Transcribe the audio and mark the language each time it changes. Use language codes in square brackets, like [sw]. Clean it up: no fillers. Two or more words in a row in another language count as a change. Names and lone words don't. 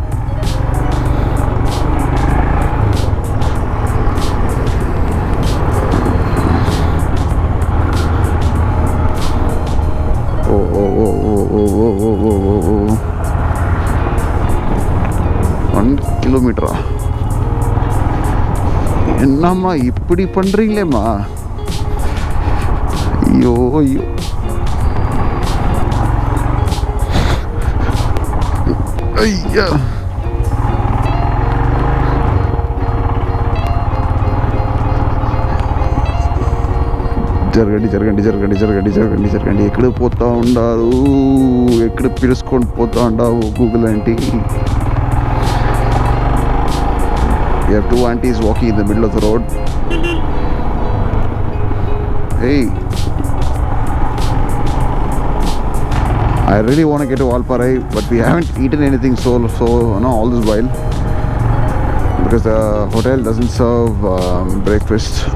[en] Oh. 1 kilometer. [ta] என்னம்மா இப்படி பண்றீங்களேம்மா? ஐயோ ஐயா. [te] జరగండి ఎక్కడ పోతా ఉండారు, ఎక్కడ పిలుచుకొని పోతా ఉండావు గూగుల్ ఆంటీ. [en] We have 2 aunties walking in the middle of the road. Hey, I really want to get to Valparai, but we haven't eaten anything so all this while, because the hotel doesn't serve breakfast.